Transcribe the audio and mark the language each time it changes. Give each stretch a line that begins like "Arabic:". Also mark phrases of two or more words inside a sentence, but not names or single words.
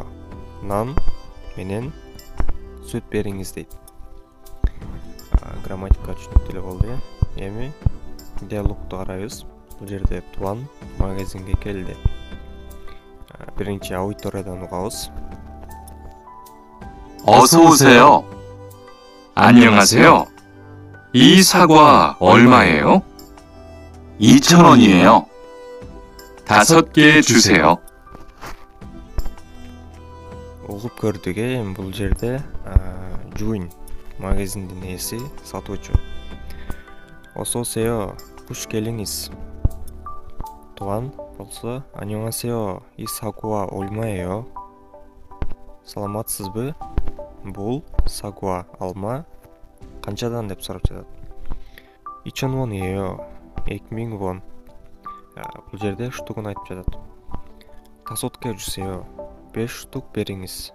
Kyrgyz: Нан менен сүт бериңиз дейт. Грамматика түшүнүктүү эле болду. Эми диалогду карайбыз. Бул жерде Туан магазинге келди. Биринчи аудиториядан угабыз.
Korean: 어서 오세요. 안녕하세요. 이 사과 얼마예요? 2,000원이에요. 5개 주세요.
Kyrgyz: Угуп көрдүк. Эми бул жерде Жуин магазиндин ээси сатуучу.
Korean: 어서 오세요.
Kyrgyz: Куш келиңиз. Туан болсо 안녕하세요.
Korean: 이 사과 얼마예요?
Kyrgyz: Саламатсызбы? Бул сагуа алма канчадан деп сурап жатат.
Korean: 2,000 won, 2000 won.
Kyrgyz: Бул жерде штугун айтып жатат.
Korean: 다섯 개 주세요.
Kyrgyz: 5 штук бериңиз.